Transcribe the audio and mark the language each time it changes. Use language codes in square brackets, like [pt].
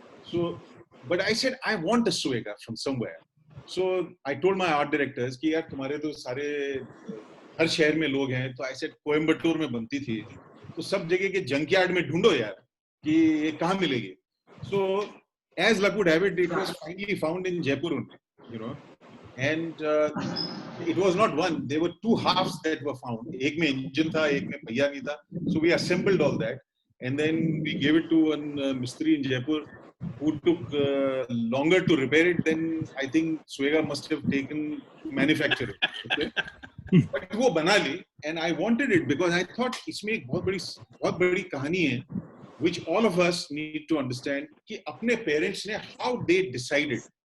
[en] So but I said I want a Swega from somewhere. So I told my art directors [hi] कि यार तुम्हारे तो सारे हर शहर में लोग हैं, तो [en] I said [hi] कोयम्बटूर में बनती थी, तो सब जगह के जंकयार्ड में ढूंढो यार कि ये कहाँ मिलेगी. [en] So as luck would have it, it was finally found in Jaipur only, and it was not one, there were 2 halves that were found. [hi] एक में engine था, एक में पहिया नहीं था. [en] So we assembled all that, and then we gave it to one mistri in Jaipur who took longer to repair it than I think Swega must have taken to manufacture it. Okay? But [hi] वो बना ली, [en] and I wanted it because I thought [hi] इसमें एक बहुत बड़ी कहानी है, [en] which all of us need to understand [hi] कि अपने [en] parents ने how they decided.